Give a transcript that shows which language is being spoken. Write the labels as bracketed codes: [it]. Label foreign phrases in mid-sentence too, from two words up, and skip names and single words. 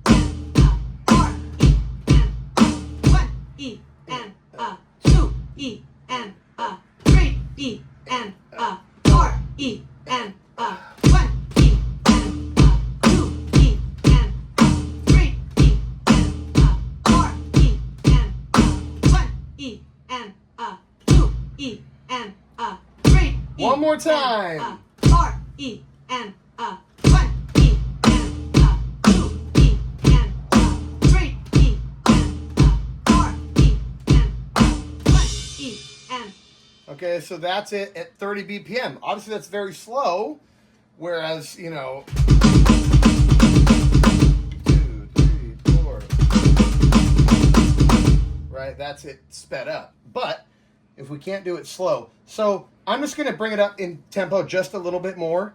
[en] and 4 E and 1 E and 2 E and 3 E and 4 E and 1 E and 2 E and 3 E and 4 E and 1 E and 2 E and 3 E. One more time. 4 E and 1 E and 2 E and 3 E and 4 E and 1 E and. Okay, so that's it at 30 BPM. Obviously, that's very slow, whereas, 2, 3, 4. Right, that's it sped up. But if we can't do it slow, so I'm just going to bring it up in tempo just a little bit more.